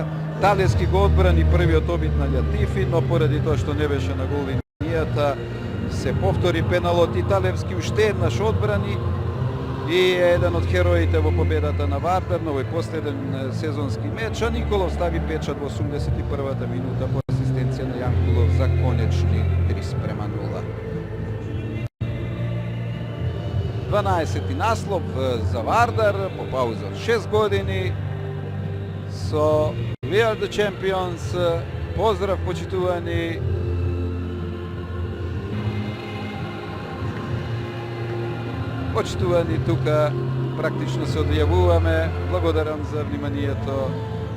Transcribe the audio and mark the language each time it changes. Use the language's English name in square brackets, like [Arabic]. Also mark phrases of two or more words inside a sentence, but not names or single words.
[Macedonian] Талески го одбрани првиот обид на Љатифи, но поради тоа што не беше на гол линијата се повтори пеналот и Талевски уште еднаш одбрани и е еден од хероите во победата на Вардар на овој последен сезонски меч, а Николов стави печат во 81-та минута по асистенција на Јанкулов за конечни 3:0. 12-ти наслов за Вардар по пауза од 6 години со We are the champions. Поздрав почитувани. Почитувани, тука практично се одјавуваме. Благодарам за вниманието.